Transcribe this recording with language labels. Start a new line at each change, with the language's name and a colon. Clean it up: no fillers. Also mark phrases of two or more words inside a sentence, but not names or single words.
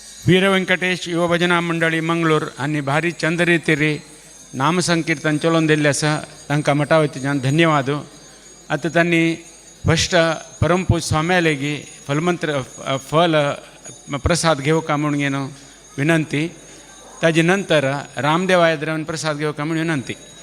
Konkani: वीर व्यंकटेश युवा भजना मंडळी मंगळूर आणि भारी चंद रितीरी नामसंकीर्तन चलोवन दिल्ले आसा तांकां मठा वतीच्यान धन्यवाद. आतां त्यांनी फस्ट परमपूज स्वाम्या लेगी फलमंत्र फल प्रसाद घेवका म्हणून घेवन विनंती. ताजे नंतर रामदेव आयद्रावन प्रसाद घेवका म्हणून विनंती.